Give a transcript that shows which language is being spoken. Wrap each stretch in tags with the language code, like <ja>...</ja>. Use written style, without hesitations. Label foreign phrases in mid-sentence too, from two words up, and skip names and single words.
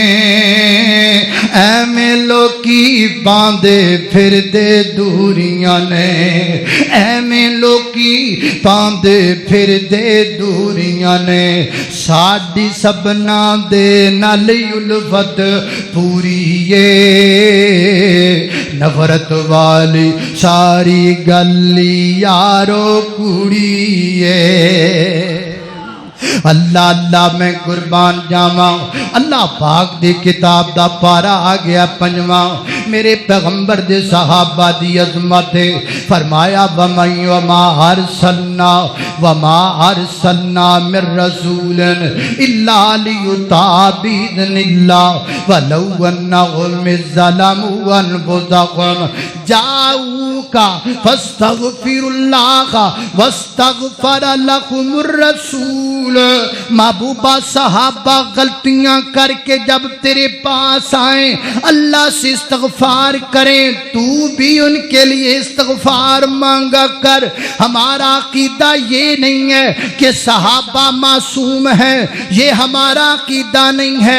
<pa>ਐਵੇਂ ਲੋਕੀ ਪਾਂਦੇ ਫਿਰਦੇ ਦੂਰੀਆਂ ਨੇ ਐਵੇਂ ਲੋਕੀ ਪਾਂਦੇ ਫਿਰਦੇ ਦੂਰੀਆਂ ਨੇ ਸਾਡੀ ਸਭਨਾ ਦੇ ਨਾਲ ਉਲਫ਼ਤ ਪੂਰੀ ਨਫ਼ਰਤ ਵਾਲੀ ਸਾਰੀ ਗਲੀ ਯਾਰੋ ਕੁੜੀਏ ਅੱਲਾਹ ਅੱਲਾਹ ਮੈਂ ਕੁਰਬਾਨ ਜਾਵਾਂ ਅੱਲਾਹ ਪਾਕ ਦੀ ਕਿਤਾਬ ਦਾ ਪਾਰਾ ਆ ਗਿਆ ਪੰਜਵਾਂ ਮੇਰੇ ਪੈਗ਼ੰਬਰ ਦੇ ਸਹਾਬਾ ਦੀ ਅਜ਼ਮਤ ਹੈ ਫ਼ਰਮਾਇਆ ਵਮਾ</pa> <ar>أرسلنا من رسول إلا ليطاع بإذن الله ولو أنهم ظلموا أنفسهم جاؤوك فاستغفروا الله واستغفر لهم الرسول</ar> <ur>محبوبا صحابہ غلطیاں کر کے جب تیرے پاس آئے اللہ سے استغفار کریں تو بھی ان کے لیے استغفار مانگا کر. ہمارا عقیدہ یہ نہیں ہے کہ صحابہ معصوم ہے، یہ ہمارا عقیدہ نہیں ہے.</ur>